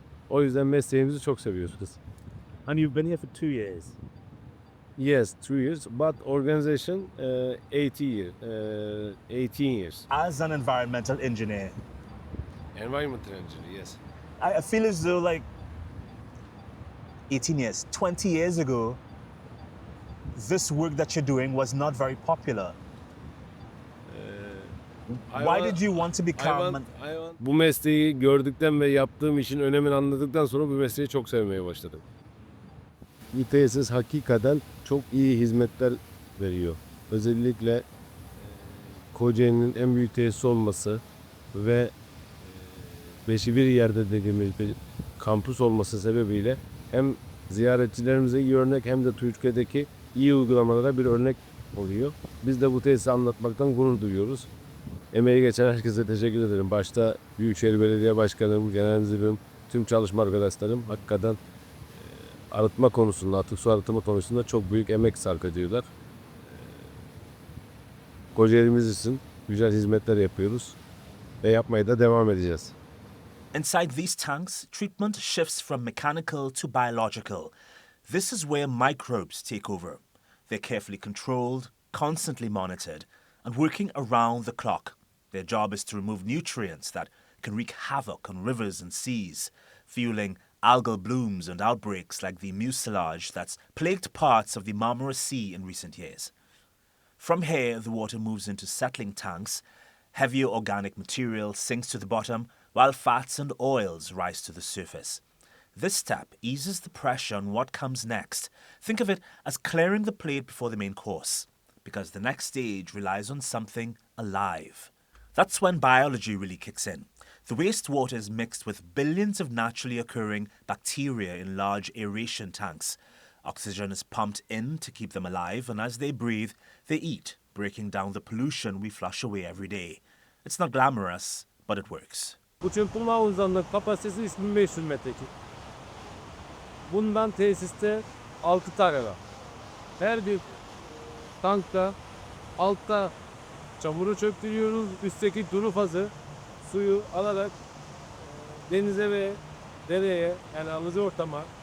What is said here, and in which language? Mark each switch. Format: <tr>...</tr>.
<tr>O yüzden mesleğimizi çok seviyoruz.</tr> <en>And you've been here for 2 years. Yes, 2 years, but organization 18 years. As an environmental engineer, Environmental engineer, yes. I feel as though like 18 years, 20 years ago, this work that you're doing was not very popular. Why did you want to become</en> <tr>Bu mesleği gördükten ve yaptığım işin önemini anladıktan sonra bu mesleği çok sevmeye başladım. Bu tesis hakikaten çok iyi hizmetler veriyor. Özellikle Kocaeli'nin en büyük tesis olması ve beşi bir yerde dediğimiz bir kampüs olması sebebiyle hem ziyaretçilerimize iyi örnek hem de Türkiye'deki iyi uygulamalara bir örnek oluyor. Biz de bu tesisi anlatmaktan gurur duyuyoruz. Emeği geçen herkese teşekkür ederim. Başta Büyükşehir Belediye Başkanım, Genel Müdürüm, tüm çalışma arkadaşlarım hakikaten arıtma konusunda, atık su arıtma konusunda çok büyük emek sarf ediyorlar. Kocaeli'miz için güzel hizmetler yapıyoruz ve yapmaya da devam edeceğiz.</tr> <en>Inside these tanks, treatment shifts from mechanical to biological. This is where microbes take over. They're carefully controlled, constantly monitored, and working around the clock. Their job is to remove nutrients that can wreak havoc on rivers and seas, fueling algal blooms and outbreaks like the mucilage that's plagued parts of the Marmara Sea in recent years. From here, the water moves into settling tanks. Heavier organic material sinks to the bottom, while fats and oils rise to the surface. This step eases the pressure on what comes next. Think of it as clearing the plate before the main course, because the next stage relies on something alive. That's when biology really kicks in. The wastewater is mixed with billions of naturally occurring bacteria in large aeration tanks. Oxygen is pumped in to keep them alive, and as they breathe, they eat, breaking down the pollution we flush away every day. It's not glamorous, but it works.</en> <tr>Bu çöpülme havuzlarının kapasitesi 3500 metreküp. Bundan tesiste 6 tane var. Her bir tankta altta çamuru çöktürüyoruz. Üstteki duru fazı suyu alarak denize ve dereye, yani alıcı ortama.</tr>